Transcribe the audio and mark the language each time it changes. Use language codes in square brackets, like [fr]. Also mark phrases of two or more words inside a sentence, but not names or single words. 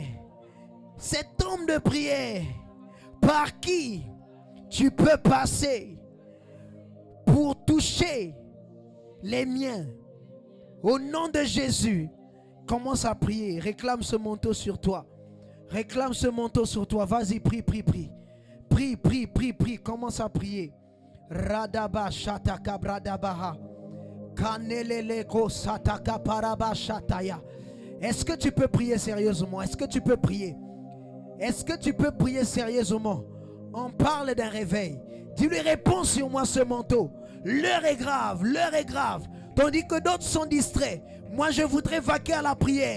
[fr] Cet homme de prière par qui tu peux passer pour toucher les miens. Au nom de Jésus, commence à prier. Réclame ce manteau sur toi. Réclame ce manteau sur toi. Vas-y, prie, prie, prie. Prie, prie, prie, prie. Commence à prier. Radaba shataka bradabaha. Kaneleleko sataka paraba shataya. Est-ce que tu peux prier sérieusement? Est-ce que tu peux prier? Est-ce que tu peux prier sérieusement? On parle d'un réveil. Dis-lui, réponds sur moi ce manteau. L'heure est grave, l'heure est grave. Tandis que d'autres sont distraits. Moi je voudrais vaquer à la prière.